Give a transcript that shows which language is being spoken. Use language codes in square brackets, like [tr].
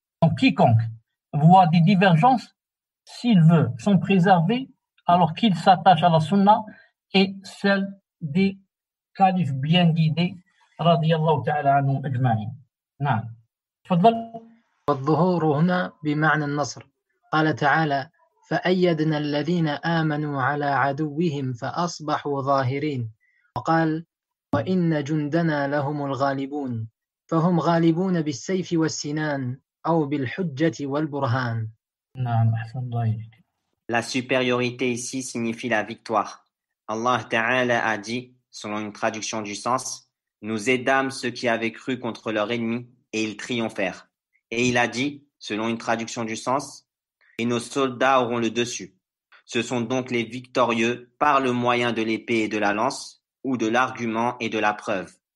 [fr] Donc, quiconque voit des divergences, s'il veut s'en préserver, alors qu'il s'attache à la sunna et celle des califes bien guidés, radiyallahu ta'ala anhum ajma'in. [ar] نعم. تفضل. والظهور هنا بمعنى النصر. قال تعالى فأيدنا الذين آمنوا على عدوهم فأصبحوا ظاهرين وقال وإن جندنا لهم الغالبون فهم غالبون بالسيف والسنان أو بالحجة والبرهان. نعم أحسن الله إليك. [fr] La supériorité ici signifie la victoire. Allah Ta'ala a dit, selon une traduction du sens, « Nous aidâmes ceux qui avaient cru contre leur ennemi et ils triomphèrent. » Et il a dit, selon une traduction du sens, « Et nos soldats auront le dessus. » Ce sont donc les victorieux par le moyen de l'épée et de la lance ou de l'argument et de la preuve.